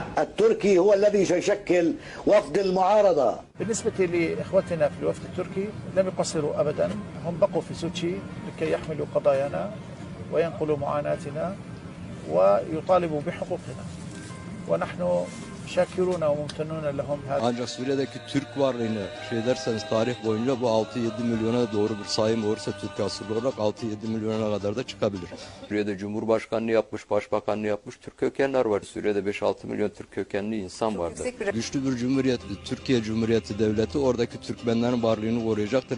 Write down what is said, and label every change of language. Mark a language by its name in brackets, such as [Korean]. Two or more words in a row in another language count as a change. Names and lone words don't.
[Arabic] التركي هو الذي سيشكل وفد المعارضة. بالنسبة لإخوتنا في الوفد التركي لم يقصروا أبدا، هم بقوا في سوتشي لكي يحملوا قضايانا وينقلوا معاناتنا ويطالبوا بحقوقنا، ونحن شاكرون وممتنون لهم. [Turkish] Ancak Suriye'deki Türk varlığını derseniz tarih boyunca bu 6-7 milyona doğru bir sayım olursa Türk asıllı olarak 6-7 milyona kadar da çıkabilir. Suriye'de Cumhurbaşkanlığı yapmış, Başbakanlığı yapmış Türk kökenler var. Suriye'de 5-6 milyon Türk kökenli insan vardır. Güçlü bir cumhuriyet, Türkiye Cumhuriyeti Devleti oradaki Türkmenlerin varlığını koruyacaktır.